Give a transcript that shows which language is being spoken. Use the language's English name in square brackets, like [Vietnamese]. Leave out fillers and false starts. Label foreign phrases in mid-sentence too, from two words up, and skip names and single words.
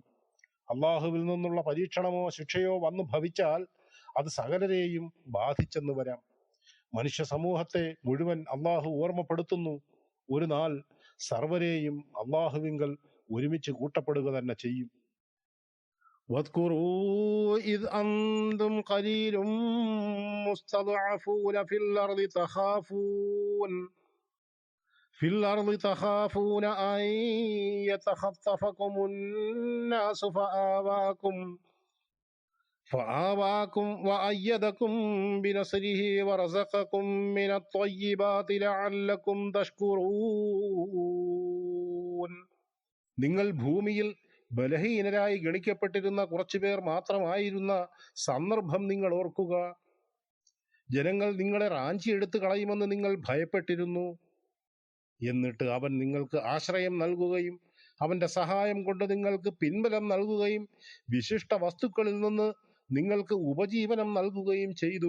[Malayalam] അള്ളാഹുവിൽ നിന്നുള്ള പരീക്ഷണമോ ശിക്ഷയോ വന്നു ഭവിച്ചാൽ അത് സകലരെയും ബാധിച്ചെന്ന് വരാം. മനുഷ്യ സമൂഹത്തെ മുഴുവൻ അള്ളാഹു ഓർമ്മപ്പെടുത്തുന്നു. ഒരു നാൾ സർവരെയും അള്ളാഹുവിങ്കൽ ഒരുമിച്ച് കൂട്ടപ്പെടുക തന്നെ ചെയ്യും. [Arabic] واذكروا إذ أنتم قليل مستضعفون في الأرض تخافون أن يتخطفكم الناس فآواكم وأيدكم بنصره ورزقكم من الطيبات لعلكم تشكرون. [Malayalam] നിങ്ങൾ ഭൂമിയിൽ ബലഹീനരായി ഗണിക്കപ്പെട്ടിരുന്ന കുറച്ചുപേർ മാത്രമായിരുന്ന സന്ദർഭം നിങ്ങൾ ഓർക്കുക. ജനങ്ങൾ നിങ്ങളെ റാഞ്ചിയെടുത്ത് കളയുമെന്ന് നിങ്ങൾ ഭയപ്പെട്ടിരുന്നു. എന്നിട്ട് അവൻ നിങ്ങൾക്ക് ആശ്രയം നൽകുകയും അവന്റെ സഹായം കൊണ്ട് നിങ്ങൾക്ക് പിൻബലം നൽകുകയും വിശിഷ്ട വസ്തുക്കളിൽ നിന്ന് നിങ്ങൾക്ക് ഉപജീവനം നൽകുകയും ചെയ്തു.